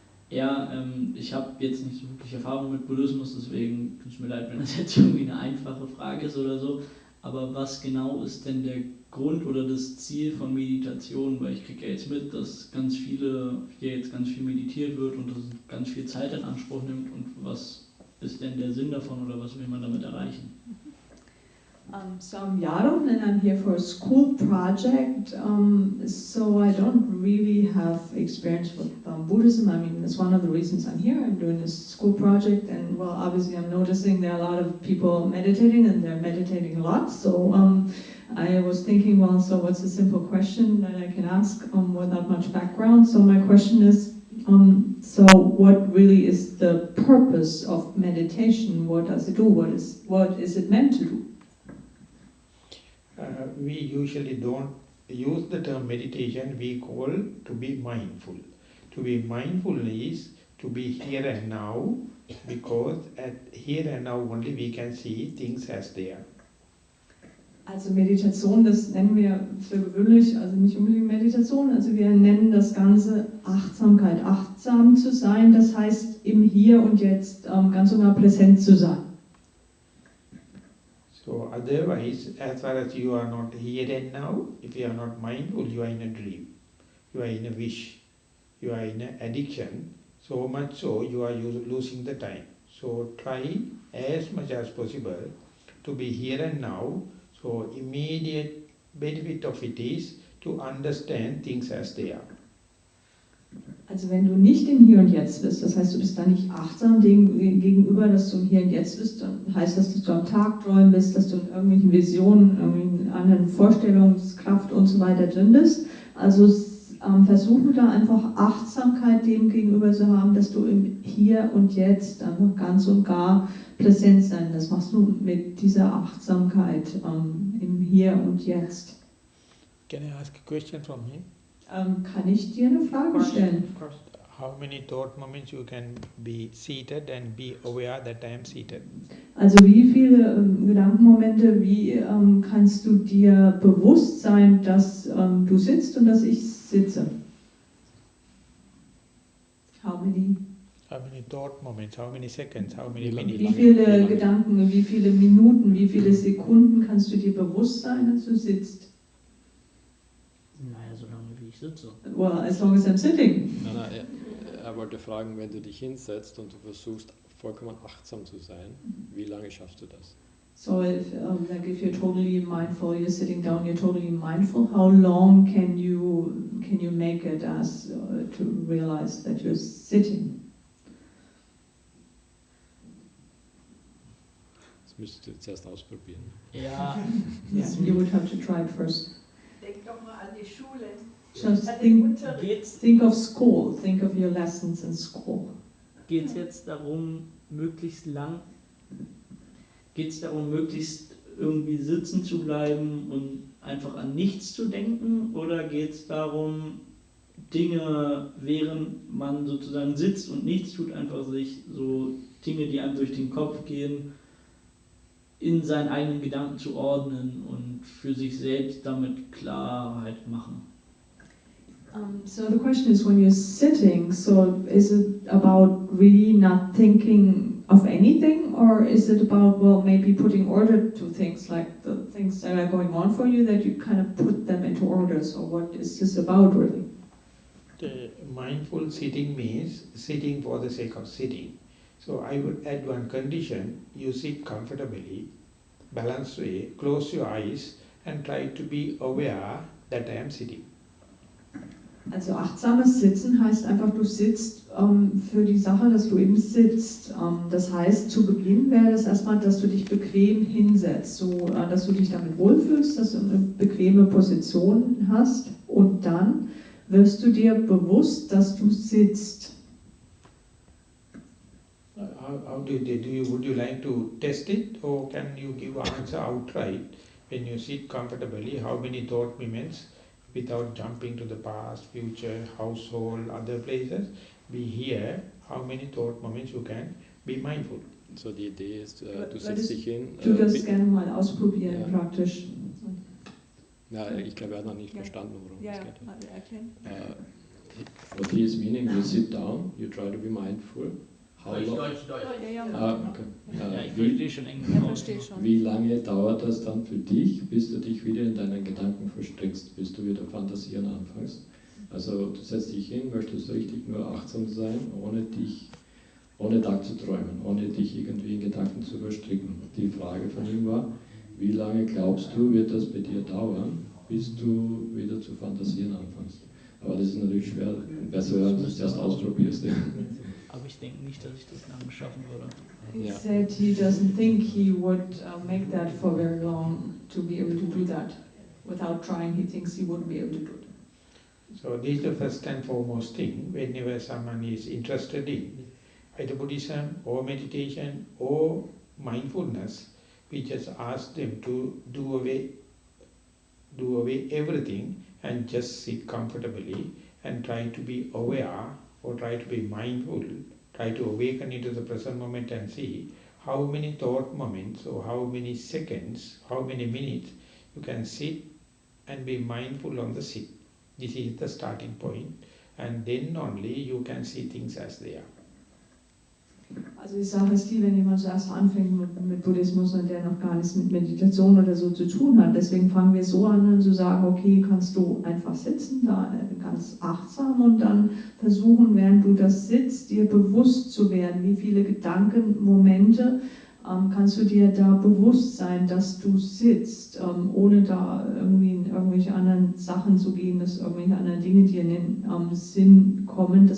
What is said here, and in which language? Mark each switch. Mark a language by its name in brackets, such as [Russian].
[German] Ja, ich habe jetzt nicht so wirklich Erfahrung mit Buddhismus, deswegen tut es mir leid, wenn das jetzt irgendwie eine einfache Frage ist oder so. Aber was genau ist denn der Grund oder das Ziel von Meditation? Weil ich kriege ja jetzt mit, dass hier jetzt ganz viel meditiert wird und das ganz viel Zeit in Anspruch nimmt. Und was ist denn der Sinn davon oder was will man damit erreichen? [English] So I'm Yaron and I'm here for a school project. So I don't really have experience with Buddhism. I mean, that's one of the reasons I'm here. I'm doing this school project, and well, obviously I'm noticing there are a lot of people meditating, and they're meditating a lot. So I was thinking, well, so what's a simple question that I can ask without much background? So my question is, so what really is the purpose of meditation? What does it do? What is it meant to do? we usually don't use the term meditation, we call to be mindful. To be mindful is to be here and now, because at here and now only we can see things as they are. [German] Also Meditation, das nennen wir für gewöhnlich, also nicht unbedingt Meditation, also wir nennen das Ganze Achtsamkeit. Achtsam zu sein, das heißt im Hier und Jetzt ganz und gar präsent zu sein. [English] So otherwise, as far as you are not here and now, if you are not mindful, you are in a dream, you are in a wish, you are in an addiction, so much so you are losing the time. So try as much as possible to be here and now. So immediate benefit of it is to understand things as they are. [German] Also wenn du nicht im Hier und Jetzt bist, das heißt, du bist da nicht achtsam dem gegenüber, dass du im Hier und Jetzt bist, dann heißt das, dass du am Tagträumen bist, dass du in irgendwelchen Visionen, irgendwelchen anderen Vorstellungskraft und so weiter drin bist. Also versuche da einfach Achtsamkeit dem gegenüber zu haben, dass du im Hier und Jetzt einfach ganz und gar präsent sein. Das machst du mit dieser Achtsamkeit im Hier und Jetzt. [English] Can I ask a question from him? [German] Kann ich dir eine Frage stellen? [English] Of course. How many thought moments you can be seated and be aware that I am seated? [German] Also wie viele Gedankenmomente, wie kannst du dir bewusst sein, dass du sitzt und dass ich sitze? [English] How many? How many thought moments, how many seconds, how many minutes? [German] Wie viele Gedanken, wie viele Minuten, wie viele Sekunden kannst du dir bewusst sein, dass du sitzt? Naja, so lange wie ich sitze. [English] Well, as long as I'm sitting. [German] Nein, er wollte fragen, wenn du dich hinsetzt und du versuchst vollkommen achtsam zu sein, wie lange schaffst du das? [English] So if you're totally mindful, you're sitting down, you're totally mindful, how long can you make it as to realize that you're sitting? [German] Das müsstest du jetzt erst ausprobieren. Ja. [English] Yeah, you would have to try it first. [German] Denk doch mal an die Schule. [English] Just [German] An den [English] think of school, think of your lessons in school. [German] Geht es jetzt darum, möglichst irgendwie sitzen zu bleiben und einfach an nichts zu denken? Oder geht es darum, Dinge, während man sozusagen sitzt und nichts tut, einfach sich so Dinge, die einem durch den Kopf gehen, in seinen eigenen Gedanken zu ordnen und für sich selbst damit Klarheit machen? [English] So the question is, when you're sitting, so is it about really not thinking of anything, or is it about, well, maybe putting order to things, like the things that are going on for you, that you kind of put them into order? So what is this about, really? The mindful sitting means sitting for the sake of sitting. So I would add one condition: you sit comfortably, balanced way, close your eyes and try to be aware that I am sitting. [German] Also achtsames Sitzen heißt einfach, du sitzt für die Sache, dass du eben sitzt. Das heißt, zu Beginn wäre das erstmal, dass du dich bequem hinsetzt, so dass du dich damit wohlfühlst, dass du eine bequeme Position hast, und dann wirst du dir bewusst, dass du sitzt. [English] Would you like to test it, or can you give an answer outright? When you sit comfortably, how many thought moments, without jumping to the past, future, household, other places, be here, how many thought moments you can be mindful? [German] So die Idee ist, du setzt dich hin. Du das gerne mal ausprobieren, ja. Praktisch. Ja, ich glaube, er hat noch nicht verstanden, worum es geht. Erklären. [English] What he is meaning, you sit down, you try to be mindful. [German] Deutsch. Ich verstehe schon Englisch. Wie lange dauert das dann für dich, bis du dich wieder in deinen Gedanken verstrickst, bis du wieder fantasieren anfängst? Also du setzt dich hin, möchtest richtig nur achtsam sein, ohne Tag zu träumen, ohne dich irgendwie in Gedanken zu verstricken. Die Frage von ihm war, wie lange glaubst du, wird das bei dir dauern, bis du wieder zu fantasieren anfängst? Aber das ist natürlich schwer, besser, wenn du es erst ausprobierst. Aber ich denke nicht, dass ich das lange schaffen würde. [English] He said he doesn't think he would make that for very long to be able to do that. Without trying, he thinks he wouldn't be able to do it. So this is the first and foremost thing. Whenever someone is interested in either Buddhism or meditation or mindfulness, we just ask them to do away do away everything and just sit comfortably and try to be aware or try to be mindful, try to awaken into the present moment and see how many thought moments or how many seconds, how many minutes you can sit and be mindful on the sit. This is the starting point, and then only you can see things as they are. [German] Also die Sache ist die, wenn jemand zuerst anfängt mit Buddhismus und der noch gar nichts mit Meditation oder so zu tun hat, deswegen fangen wir so an, dann zu sagen, okay, kannst du einfach sitzen, da ganz achtsam und dann versuchen, während du das sitzt, dir bewusst zu werden, wie viele Gedankenmomente kannst du dir da bewusst sein, dass du sitzt, ohne da irgendwie in irgendwelche anderen Sachen zu gehen, dass irgendwelche anderen Dinge dir in den Sinn kommen.